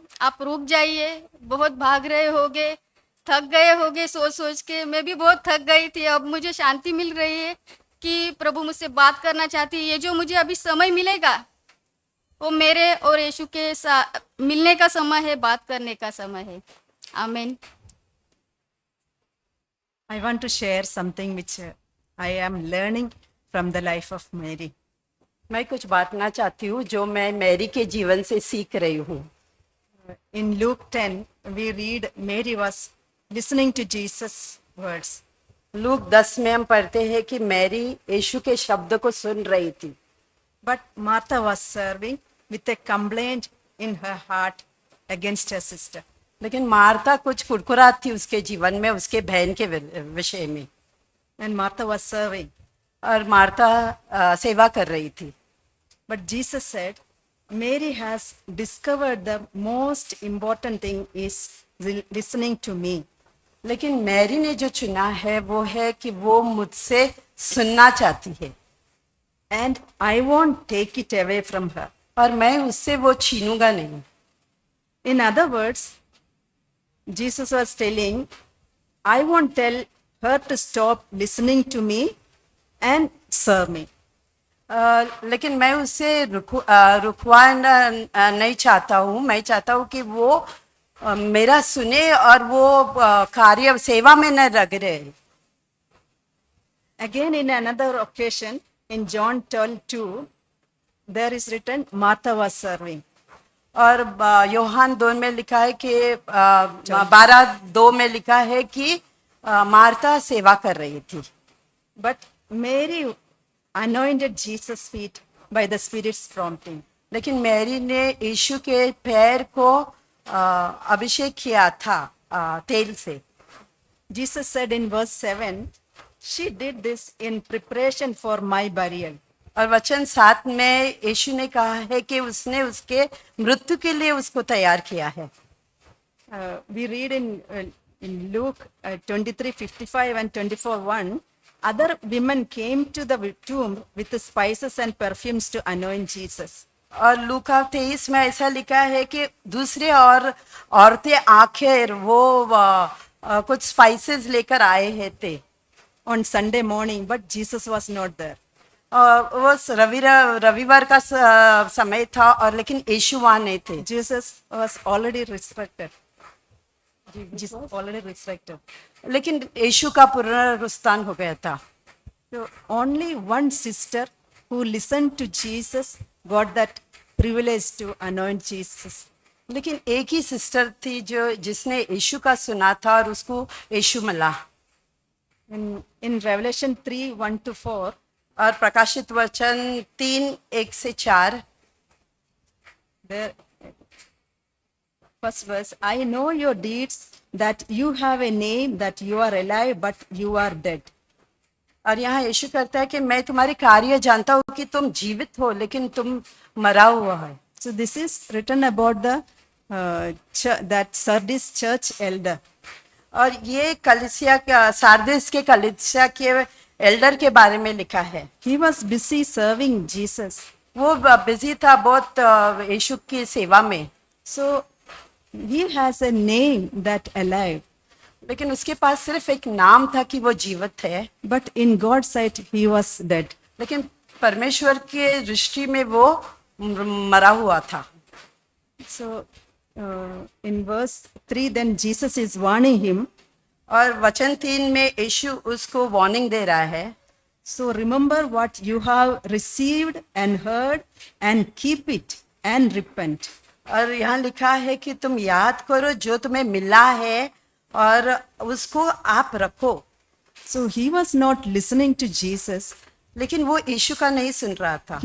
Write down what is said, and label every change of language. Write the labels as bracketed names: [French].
[Hindi] आप रुक जाइए, बहुत भाग रहे होगे, थक गए होगे सोच सोच के। मैं भी बहुत थक गई थी, अब मुझे शांति मिल रही है कि प्रभु मुझसे बात करना चाहती है। ये जो मुझे अभी समय मिलेगा वो मेरे और यीशु के साथ मिलने का समय है, बात करने का समय है। आमीन। [English] I want to share something which I am learning from the life of Mary. [Hindi] मैं कुछ बांटना चाहती हूँ जो मैं मैरी के जीवन से सीख रही हूँ। [English] In Luke 10, we read Mary was listening to Jesus' words. [Hindi] Look 10 में हम पढ़ते हैं कि मैरी यीशु के शब्द को सुन रही थी, [English] But Martha was serving with a complaint in her heart against her sister. [Hindi] लेकिन मार्था कुछ कुरकुरात थी उसके जीवन में, उसके बहन के विषय में। [English] and Martha was serving. [Hindi] और मार्था सेवा कर रही थी। [English] But Jesus said, Mary has discovered the most important thing is listening to me. [Hindi] लेकिन मैरी ने जो चुना है वो है कि वो मुझसे सुनना चाहती है, [English] And I won't take it away from her. [Hindi] और मैं उससे वो छीनूंगा नहीं। [English] In other words, Jesus was telling, I won't tell her to stop listening to me and serve me. [Hindi] लेकिन मैं उससे रुकवाना नहीं चाहता हूँ। मैं चाहता हूँ कि वो मेरा सुने और वो कार्य सेवा में न लग रहे। [English] Again, in another occasion, in John 12:2, there is written, Martha was serving. [Hindi] और योहान 2 में लिखा है कि 12:2 में लिखा है कि मार्था सेवा कर रही थी। [English] But Mary anointed Jesus' feet by the Spirit's prompting. [Hindi] लेकिन मैरी ने यीशु के पैर को अभिषेक किया था तेल से। [English] Jesus said in verse 7, she did this in preparation for my burial. [Hindi] और वचन 7 में यीशु ने कहा है कि उसने उसके मृत्यु के लिए उसको तैयार किया है। [English] We read in Luke 23:55 and 24:1, other women came to the tomb with the spices and perfumes to anoint Jesus. [Hindi] और लूका 23 में ऐसा लिखा है कि दूसरे और औरतें आखिर वो कुछ स्पाइसेस लेकर आए हैं थे [English] On Sunday morning, but Jesus was not there. [Hindi] और वो रविवार का समय था और लेकिन यीशु वहाँ नहीं थे। [English] Jesus was already resurrected. Jesus already resurrected. [Hindi] लेकिन यीशु का पुनरुत्थान हो गया था। [English] So only one sister who listened to Jesus got that privilege to anoint Jesus. [Hindi] लेकिन एक ही सिस्टर थी जो जिसने यीशु का सुना था और उसको यीशु मिला। [English] In Revelation 3:1-4, [Hindi] और प्रकाशित वचन 3:1-4, [English] there, first verse, I know your deeds, that you have a name, that you are alive, but you are dead. [Hindi] और यहाँ यीशु कहता है कि मैं तुम्हारे कार्य जानता हूँ कि तुम जीवित हो लेकिन तुम मरा हुआ है। [English] So this is written about the that Sardis church elder. [Hindi] और ये कलीसिया सारदिस के कलीसिया के एल्डर के बारे में लिखा है। [English] He was busy serving Jesus. [Hindi] वो बिजी था बहुत यीशु की सेवा में। [English] So he has a name that alive. [Hindi] लेकिन उसके पास सिर्फ एक नाम था कि वो जीवित है, [English] But in God's sight, he was dead. [Hindi] लेकिन परमेश्वर के दृष्टि में वो मरा हुआ था। [English] So in verse 3, then Jesus is warning him. [Hindi] और वचन 3 में यीशु उसको वार्निंग दे रहा है। [English] So remember what you have received and heard, and keep it and repent. [Hindi] और यहाँ लिखा है कि तुम याद करो जो तुम्हें मिला है और उसको आप रखो। [English] So he was not listening to Jesus. [Hindi] लेकिन वो यीशु का नहीं सुन रहा था।